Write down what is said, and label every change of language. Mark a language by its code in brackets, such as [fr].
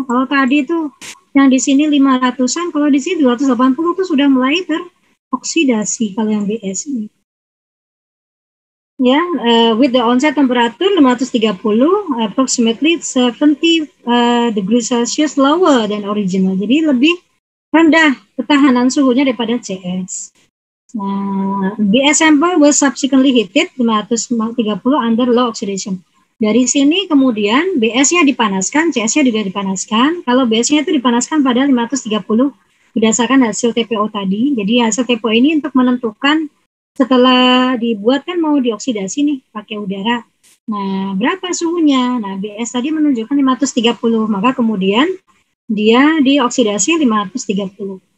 [id] Kalau tadi itu yang di sini 500-an, kalau di sini 280 itu sudah mulai teroksidasi kalau yang BS ini. [en] Ya, with the onset temperature 530, approximately 70 degrees Celsius lower than original. [id] Jadi lebih rendah ketahanan suhunya daripada CS. [en] Nah, BS sample was subsequently heated 530 under low oxidation. [id] Dari sini kemudian BS-nya dipanaskan, CS-nya juga dipanaskan. Kalau BS-nya itu dipanaskan pada 530 berdasarkan hasil TPO tadi. Jadi hasil TPO ini untuk menentukan setelah dibuat kan mau dioksidasi nih pakai udara. Nah, berapa suhunya? Nah, BS tadi menunjukkan 530, maka kemudian dia dioksidasi 530.